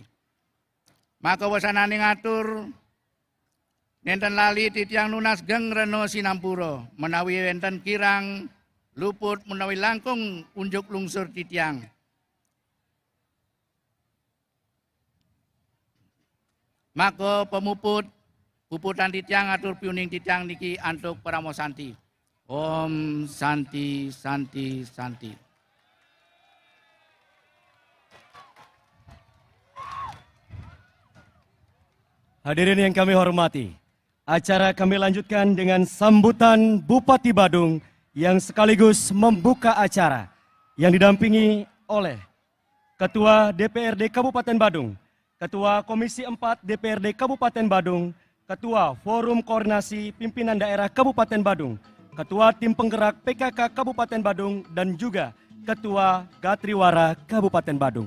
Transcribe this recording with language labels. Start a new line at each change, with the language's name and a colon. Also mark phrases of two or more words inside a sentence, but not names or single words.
Balinese: Maka wasanane ngatur nenten lali titiang nunas geng reno sinampura menawi wenten kirang luput menawi langkung unjuk lungsur titiang. Maka puputan titiang atur piuning titiang niki antuk paramo santi.
Sanskrit: Om Santi Santi Santi.
Indonesian: Hadirin yang kami hormati, acara kami lanjutkan dengan sambutan Bupati Badung yang sekaligus membuka acara yang didampingi oleh Ketua DPRD Kabupaten Badung, Ketua Komisi 4 DPRD Kabupaten Badung, Ketua Forum Koordinasi Pimpinan Daerah Kabupaten Badung, Ketua Tim Penggerak PKK Kabupaten Badung, dan juga Ketua Gatriwara Kabupaten Badung.